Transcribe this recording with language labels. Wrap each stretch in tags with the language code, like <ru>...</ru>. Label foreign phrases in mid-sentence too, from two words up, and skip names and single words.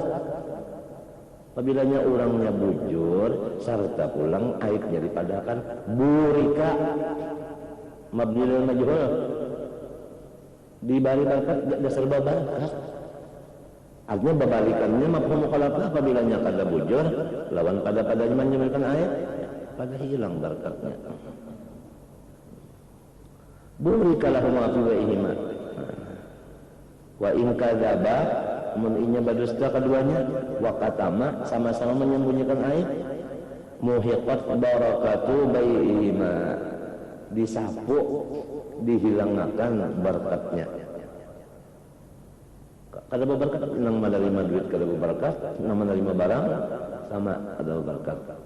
<bjn>Apabila orangnya bujur serta pulang aibnya dipadakan</bjn> <ar>بورك مبني للمجهول</ar> <bjn>dibari berkat dasar berkat. Artinya berbalikannya</bjn> <ar>مفهوم مخالفة</ar> <bjn>apabila kada bujur lawan pada-padanya menyebabkan aib pada hilang berkatnya.</bjn> <ar>بورك لهم في بيعهما. وإن كذبا</ar> <bjn>mun inya berdusta keduanya</bjn> <ar>وكتما</ar> <bjn>sama-sama menyembunyikan aib</bjn> <ar>محقت بركة بيعهما</ar> <bjn>disapu dihilangkan berkatnya. Kada berkat nang menerima duit kada berkat, nang menerima barang sama ada berkat.</bjn>